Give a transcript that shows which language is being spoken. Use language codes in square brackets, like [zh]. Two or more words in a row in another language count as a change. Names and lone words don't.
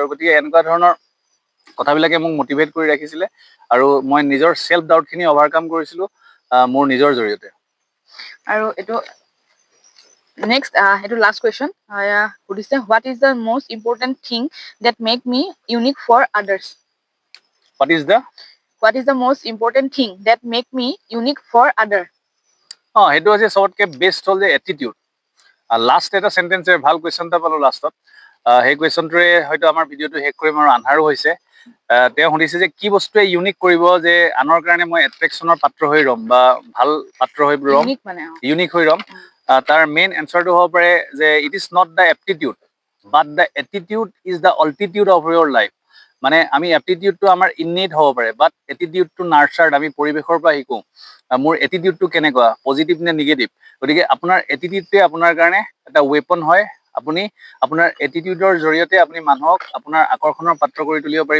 [as] গতিকে এনেকুৱা ধৰণৰ কথাবিলাকে মোক মটিভেট কৰি ৰাখিছিলে, আৰু মই নিজৰ [en] self doubtখিনি overcome [as] কৰিছিলোঁ মোৰ নিজৰ জৰিয়তে। আৰু এইটো [en] last question সুধিছে, what is the most important thing that make me unique for others? What is the most important thing that make me unique for other? [as] সেইটো হৈছে চবতকৈ বেষ্ট হ'ল যে এটিটিউড। লাষ্ট এটা চেণ্টেঞ্চৰ ভাল কুৱেশ্যন এটা পালোঁ লাষ্টত। সেই কুৱেশ্যনটোৰে হয়তো আমাৰ ভিডিঅ'টো শেষ কৰিম, আৰু আন্ধাৰো হৈছে। তেওঁ সুধিছে যে কি বস্তুৱে ইউনিক কৰিব যে আনৰ কাৰণে মই এট্ৰেকশ্যনৰ পাত্ৰ হৈ ৰ'ম বা ভাল পাত্ৰ হৈ ৰ'ম, ইউনিক মানে ইউনিক হৈ ৰ'ম। তাৰ [en] main answerটো [as] হ'ব পাৰে যে [en] it is not the aptitude but the attitude is the altitude of your life. [as] মানে আমি এপ্টিটিউডটো আমাৰ ইননেট হ'ব পাৰে, [en] but attitudeটো nurtured, [as] আমি পৰিৱেশৰ পৰা শিকোঁ। মোৰ এটিটিউডটো কেনেকুৱা, পজিটিভ নে নিগেটিভ। গতিকে আপোনাৰ এটিটিউডটোৱে আপোনাৰ কাৰণে এটা ৱেপন হয়। আপুনি আপোনাৰ এটিটিউডৰ জৰিয়তে আপুনি মানুহক আপোনাৰ আকৰ্ষণৰ পাত্ৰ কৰি তুলিব পাৰিব।